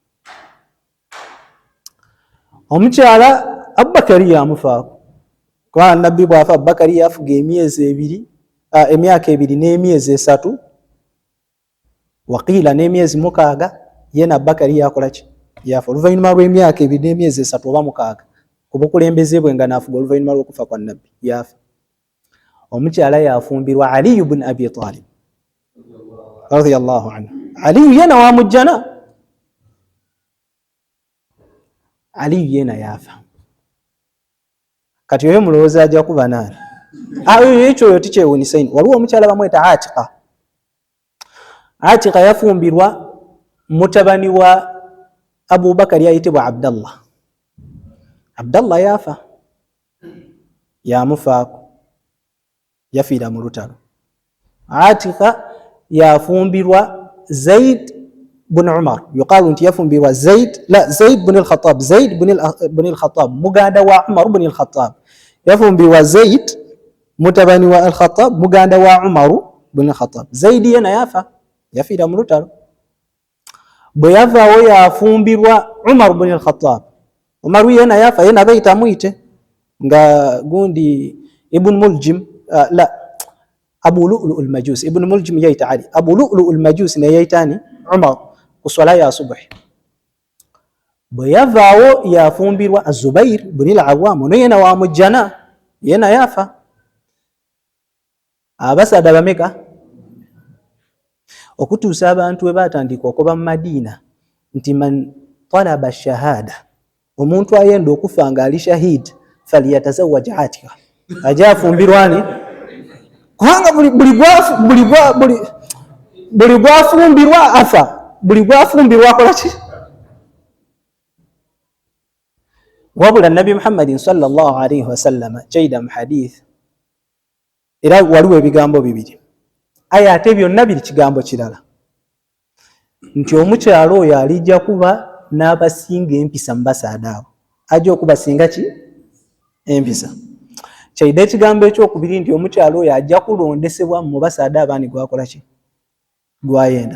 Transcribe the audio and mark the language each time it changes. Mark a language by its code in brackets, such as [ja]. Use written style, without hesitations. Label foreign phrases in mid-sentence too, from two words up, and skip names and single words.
[lg] Omukyala Abubakari yamufaako kwa nabbi bwafa Abubakari yafuga emyaka 2 n'emyezi 3 waqiila n'emyezi 6 yena Abubakari yakola ki yafa oluvannyuma lw'emyaka 2 n'emyezi 3 oba 6 ku bukulembeze bwe nga naafuga oluvannyuma lw'okufa kwa nabbi yafa. Omukyala yafumbirwa Ali ibn Abi Talib [ar] رضي الله عنه. [lg] Ali yena wa mujjana. Ali yena yafa. Kati oyo mulowooza ajja kuba naani? Ekyo tikyewuunyisa nnyo. Waliwo omukyala bamweta Atiqa. Atiqa yafumbirwa mutabani wa Abu Bakari ayitibwa Abdallah. Abdallah yafa yamufaako yafiira mu lutalo. Atiqa yafumbirwa Zaid bin Umar. Yuqaalu nti yafumbirwa Zaid bin al-Khattab. Zaid bin al-Khattab muganda wa Umar bin al-Khattab. Yafumbirwa Zaid mutabani wa al-Khattab muganda wa Umar bin al-Khattab. Zaid yena yafa yafiira mu lutalo. Bwe yavaawo yafumbirwa Umar bin al-Khattab. Umar yena yafa yena bayita muyite nga gundi Ibn Muljim Abu Lu'lu al-Majusi. Ibn Muljim yayita Ali. Abu Lu'lu al-Majusi ne yayitani Umar ku swala ya subuhi. Bwe yavaawo yafumbirwa Az-Zubair bin al-Awwam ono yena wa mujjana yena yafa. Abasaadha bameka okutuusa abantu we batandika okuba mu Madiina nti [ar] من طلب شهادة [lg] omuntu ayenda okufa nga ali shahid falyatazawwaj Atiqa. Ajja afumbirwani kubanga buli gwafumbirwa afa. Buli gwafumbirwa akola ki? Wabula Nabi Muhammadin [ar] صلى الله عليه وسلم [lg] kyaida mu hadith era waliwo ebigambo bibiri aya ate byonna biri kigambo kirala nti omukyalo oyo alijja kuba n'abasinga empisa mu basaadha abo ajja okubasinga ki empisa. Kyaida ekigambo ekyokubiri nti omukyalo oyo ajja kulondesebwa mu basaadha abaani gwakola ki gwayenda.